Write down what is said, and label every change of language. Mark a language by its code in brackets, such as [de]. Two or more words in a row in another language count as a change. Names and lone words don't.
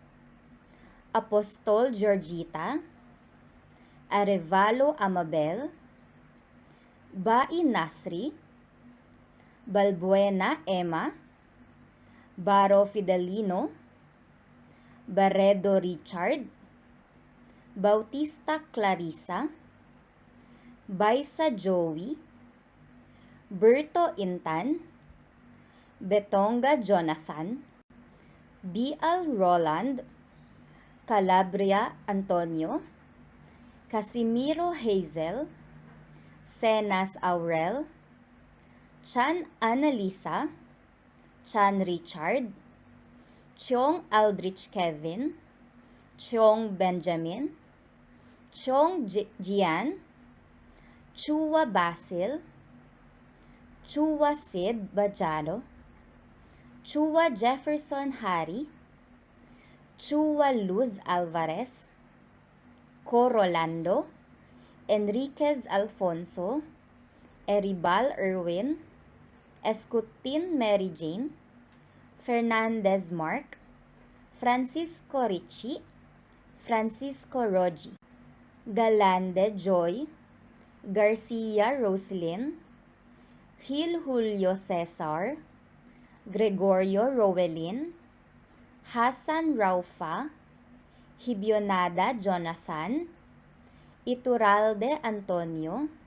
[en] Apostol Georgita, Arevalo Amabel, Bai Nasri, Balbuena Emma, Baro Fidelino, Barredo Richard, Bautista Clarissa, Baisa Joey, Berto Intan, Betonga Jonathan, B.L. Roland, Calabria Antonio, Casimiro Hazel, Cenas Aurel, Chan Annalisa, Chan Richard, Chong Aldrich Kevin, Chong Benjamin, Chong Gian, Chua Basil, Chua Sid Bajado, Chua Jefferson Hari, Chua Luz Alvarez, Corolando, Enriquez Alfonso, Eribal Erwin, Escutin Mary Jane, Fernandez Mark, Francisco Ricci, Francisco Rogi, Galande Joy, Garcia Roslyn, Gil Julio Cesar, Gregorio Rowelin, Hassan Raufa, Hibionada Jonathan, Iturralde Antonio,